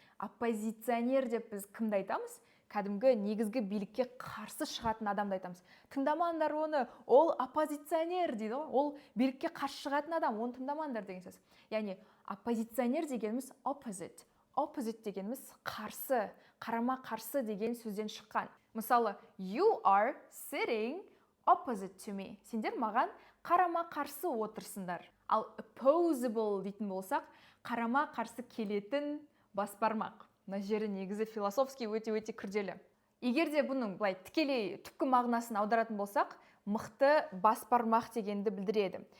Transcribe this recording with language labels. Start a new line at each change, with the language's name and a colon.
Kazakh: Оппозиционер деп біз кімді айтамыз? Кәдімгі негізгі билікке қарсы шығатын адамды айтамыз. Тыңдамаңдар оны, ол оппозиционер дейді ғой. Ол билікке қарсы шығатын адам, оны тыңдамаңдар деген сөз. Яғни оппозиционер дегеніміз opposite. Opposite дегеніміз қарсы, қарама қарсы деген сөзден шыққан.
English: Мысалы, you are sitting opposite to me.
Kazakh: Сендер маған қарама қарсы отырсыңдар. Ал opposable дейтін болсақ, қарама қарсы келетін бас бармақ. Мына жері негізі
Russian: философский
Kazakh: өте күрделі. Егер де бұның былай тікелей түпкі мағынасын аударатын болсақ, мықты бас бармақ дегенді білдіреді.